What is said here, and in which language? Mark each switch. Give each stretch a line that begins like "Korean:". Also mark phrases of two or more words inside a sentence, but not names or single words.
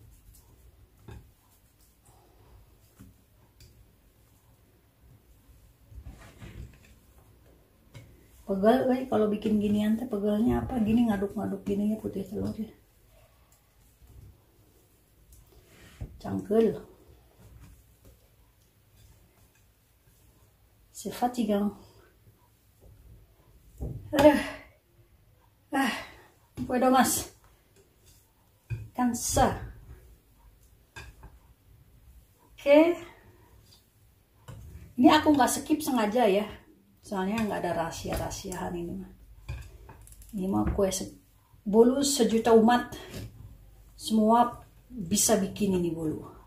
Indonesian: Pegal kalau bikin ginian teh, pegalnya apa gini, ngaduk-ngaduk gini ya putih telurnya.
Sundanese: Cangkel.
French: C'est fatigant.
Spanish: Puedo más. Cansa.
Indonesian: Oke. Ini aku nggak skip sengaja ya. Soalnya nggak ada rahasia-rahasiaan ini mah. Ini mah kue bolu sejuta umat. Semua bisa bikin ini bolu.